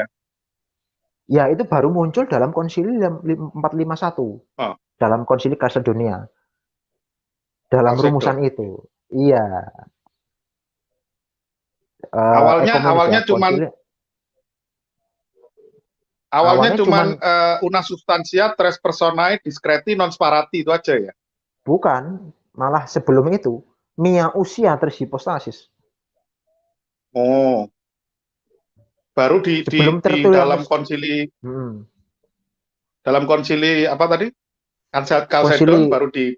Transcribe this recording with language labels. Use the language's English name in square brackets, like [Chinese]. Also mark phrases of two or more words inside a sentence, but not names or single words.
[Indonesian] Ya, itu baru muncul dalam konsili 451. Dalam konsili Kalsedonia. Dalam rumusan itu. Iya. Awalnya cuman [Latin] una substantia tres personae discreti non sparati [Indonesian] itu aja ya? Bukan, malah sebelum itu [Greek] μία οὐσία τρεῖς ὑποστάσεις. [Indonesian] Oh. Baru di dalam konsili dalam konsili apa tadi? Kalsedon baru